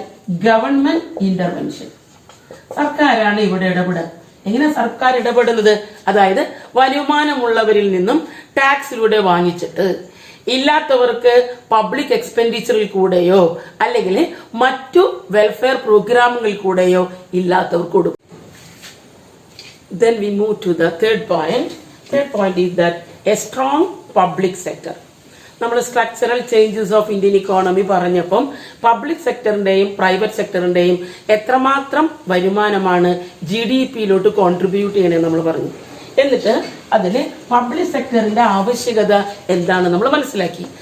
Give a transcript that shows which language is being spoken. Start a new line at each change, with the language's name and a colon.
Malayalam: Government intervention. സർക്കാരാണ് ഇവിടെ ഇടപെടുക. എങ്ങനെ സർക്കാർ ഇടപെടുന്നത്? അതായത് വരുമാനമുള്ളവരിൽ നിന്നും ടാക്സിലൂടെ വാങ്ങിച്ചിട്ട് ഇല്ലാത്തവർക്ക് പബ്ലിക് എക്സ്പെൻഡിച്ചറിൽ കൂടെയോ അല്ലെങ്കിൽ മറ്റു വെൽഫെയർ പ്രോഗ്രാമുകളിൽ കൂടെയോ ഇല്ലാത്തവർക്ക് കൊടുക്കും.
English: Then we move to the third point. Third point is that a strong public sector.
Malayalam: നമ്മൾ structural changes of Indian economy പറഞ്ഞപ്പം പബ്ലിക് സെക്ടറിന്റെയും പ്രൈവറ്റ് സെക്ടറിന്റെയും എത്രമാത്രം വരുമാനമാണ് GDP കോൺട്രിബ്യൂട്ട് ചെയ്യണമെന്ന് നമ്മൾ പറഞ്ഞു. എന്നിട്ട് അതിൽ പബ്ലിക് സെക്ടറിൻ്റെ ആവശ്യകത എന്താണ് നമ്മൾ മനസ്സിലാക്കി.